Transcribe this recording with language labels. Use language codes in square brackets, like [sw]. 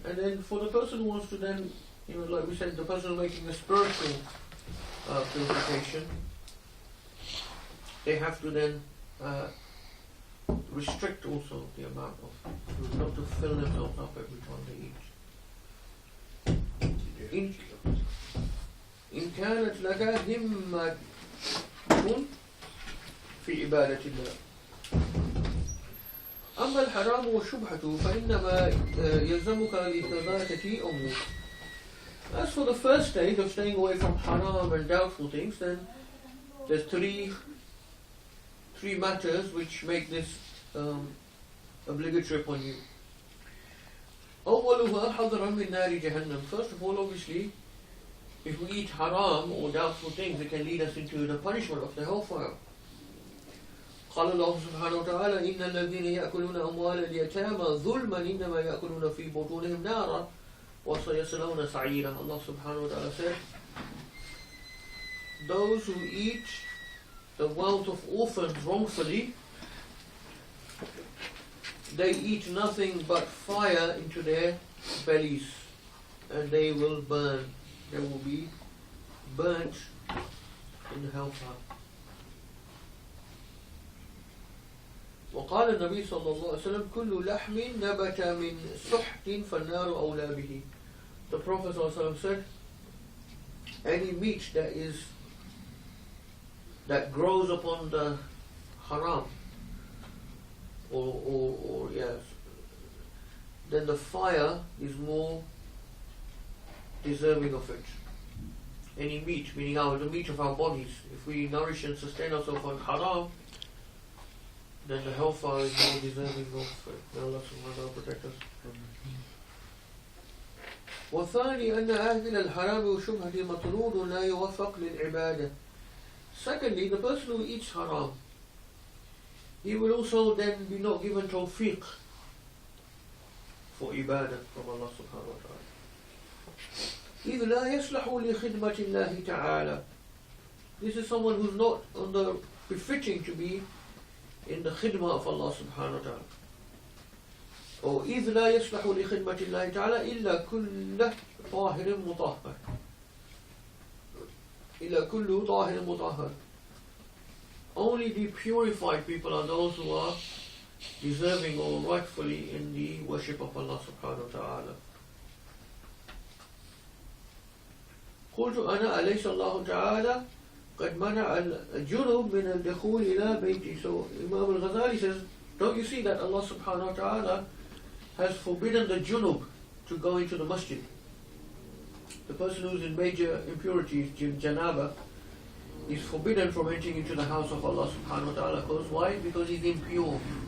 [en] And then for the person who wants to then, like we said, the person who's making a spiritual purification, they have to then restrict also the amount of food, not to fill themselves up every time they eat. [ar] إن كانت لك همة في عبادة الله. أما الحرام والشبهة فإنما يلزمك لثلاثة أمور. [en] As for the first stage of staying away from haram and doubtful things, then there's three matters which make this obligatory upon you. [ar] أولها حذرا من نار جهنم. [en] First of all, obviously, if we eat haram or doubtful things, it can lead us into the punishment of the hellfire. [ar] قال الله سبحانه وتعالى إن الذين يأكلون أموال اليتامى ظلما إنما يأكلون في بطونهم نارا وسيصلون سعيرا. [en] Allah subhanahu wa ta'ala said, those who eat the wealth of orphans wrongfully, they eat nothing but fire into their bellies, and they will burn. They will be burnt in the hellfire. [ar] وقال النبي صلى الله عليه وسلم كل لحم نبت من سحت فالنار أولى به. [en] The Prophet [ar] صلى الله عليه وسلم [en] said, any meat that grows upon the haram or yes, then the fire is more deserving of it. Any meat, meaning the meat of our bodies, if we nourish and sustain ourselves on haram, then the hellfire is more deserving of it. May Allah subhanahu wa ta'ala protect us. [ar] والثاني أن أهل الحرام وشبهة مطرود لا يوفق للعبادة. [en] Secondly, the person who eats haram, he will also then be not given tawfiq for ibadah from Allah subhanahu wa ta'ala. [ar] إذ لا يصلح لخدمة الله تعالى. [en] This is someone who's not on the befitting to be in the khidmah of Allah subhanahu wa ta'ala. [ar] Or إذ لا يصلح لخدمة الله تعالى إلا كل طاهر مطهر. إلا كل طاهر مطهر. [en] Only the purified people are those who are deserving or rightfully in the worship of Allah subhanahu wa ta'ala. [ar] قلت أنا أليس الله تعالى قد منع الجنوب من الدخول إلى بيتي. [en] So Imam al-Ghazali says, don't you see that Allah subhanahu wa ta'ala has forbidden the junub to go into the masjid? The person who's in major impurities, janaba, is forbidden from entering into the house of Allah subhanahu wa ta'ala. Because why? Because he's impure.